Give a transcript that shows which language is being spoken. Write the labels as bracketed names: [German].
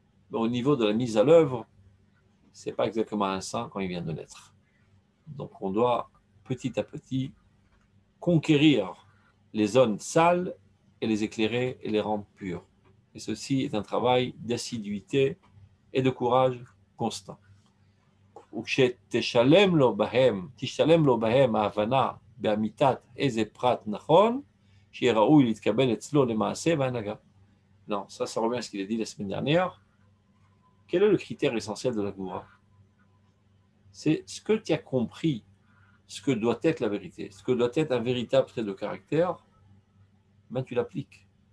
[French] Mais au niveau de la mise à l'œuvre, ce n'est pas exactement un saint quand il vient de naître. Donc on doit petit à petit conquérir les zones sales et les éclairer et les rendre pures. Et ceci est un travail d'assiduité et de courage constant. [Hebrew] וכשתשלם לו בהם ההבנה באמיתת איזה פרט נכון, שיהיה ראוי להתקבל אצלו למעשה והנהגה. [French] Non, ça revient à ce qu'il a dit la semaine dernière. Quel est le critère essentiel de la Goura? C'est ce que tu as compris, ce que doit être la vérité, ce que doit être un véritable trait de caractère, ben tu l'appliques.